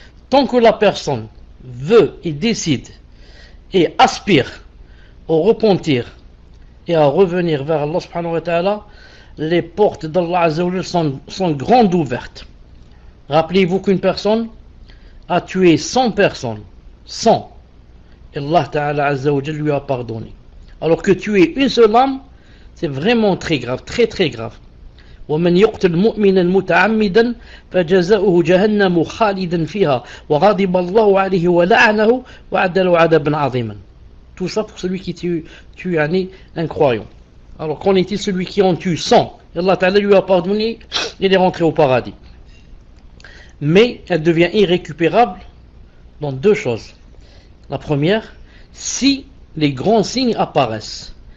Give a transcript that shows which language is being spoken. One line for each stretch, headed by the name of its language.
French: Tant que la personne veut et décide et aspire au repentir et à revenir vers Allah subhanahu wa ta'ala, les portes d'Allah Azza wa Jalla sont grandes ouvertes. Rappelez-vous qu'une personne a tué 100 personnes, 100, et Allah ta'ala Azza wa Jalla lui a pardonné. Alors que tuer une seule âme, c'est vraiment très grave, très très grave.
Arabic: ومن يقتل مؤمنا متعمدا فجزاؤه جهنم خالدا فيها وغضب الله عليه ولعنه وأعد له عذابا عظيما.
French: Tout ça pour celui qui tue un croyant. Alors qu'en est-il celui qui en tue 100? Allah Ta'ala lui a pardonné, il est rentré au paradis. Mais elle devient irrécupérable dans deux choses. La première, si les grands signes apparaissent.